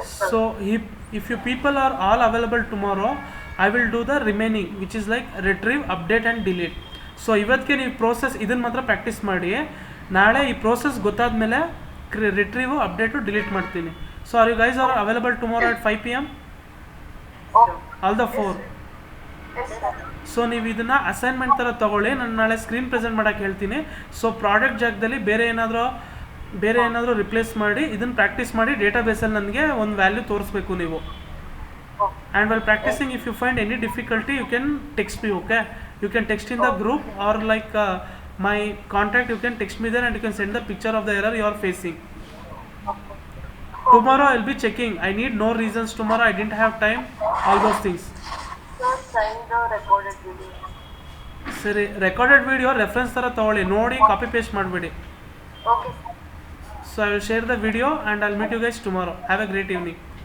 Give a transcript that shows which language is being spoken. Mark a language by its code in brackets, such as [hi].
[en] So if you people are all available tomorrow, I will do the remaining which is like retrieve, update and delete. [kn] So ಇವತ್ತಿಗೆ ನೀವು process ಇದನ್ನು ಮಾತ್ರ practice ಮಾಡಿ. ನಾಳೆ ಈ process ಗೊತ್ತಾದ್ಮೇಲೆ ರಿಟ್ರೀವು, update, delete ಮಾಡ್ತೀನಿ. [en] So are you guys are available tomorrow at 5 PM? All the 4. [kn] So ನೀವು ಇದನ್ನು ಅಸೈನ್ಮೆಂಟ್ ಥರ ತೊಗೊಳ್ಳಿ. ನಾನು ನಾಳೆ ಸ್ಕ್ರೀನ್ ಪ್ರೆಸೆಂಟ್ ಮಾಡೋಕ್ಕೆ ಹೇಳ್ತೀನಿ. ಸೊ ಪ್ರಾಡಕ್ಟ್ ಜಾಗದಲ್ಲಿ ಬೇರೆ ಏನಾದರೂ ರಿಪ್ಲೇಸ್ ಮಾಡಿ ಇದನ್ನು ಪ್ರಾಕ್ಟೀಸ್ ಮಾಡಿ ಡೇಟಾಬೇಸಲ್ಲಿ ನನಗೆ ಒಂದು ವ್ಯಾಲ್ಯೂ ತೋರಿಸ್ಬೇಕು ನೀವು. [en] And while practising if you find any difficulty you can text me. Okay, you can text in the group or like my contact, you can text me there and you can send the picture of the error you are facing. Tomorrow I will be checking. I need no reasons tomorrow. I didn't have time. All those things. Send the recorded video. [kn] ಸರಿ, recorded video reference ಥರ ತೊಗೊಳ್ಳಿ, ನೋಡಿ copy paste ಮಾಡಬೇಡಿ. [en] Okay. So I will share the video and I'll meet you guys tomorrow. Have a great evening.